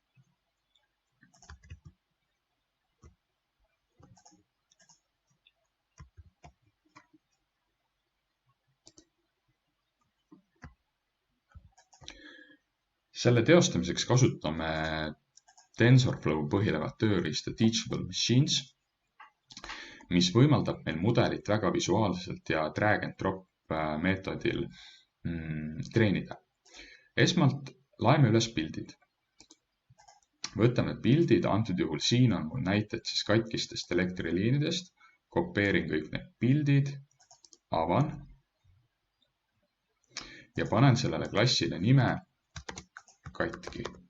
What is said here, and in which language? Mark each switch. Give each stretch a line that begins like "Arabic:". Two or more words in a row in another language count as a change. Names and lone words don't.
Estonian: Selle teostamiseks kasutame TensorFlow põhinevat tööriista Teachable Machines, mis võimaldab meil mudelit väga visuaalselt ja
English: drag and drop
Estonian: meetodil treenida. Esmalt laeme üles pildid. Võtame pildid, antud juhul siin on mul näited siis katkistest elektriliinidest, kopeerin kõik need pildid, avan ja panen sellele klassile nime katki.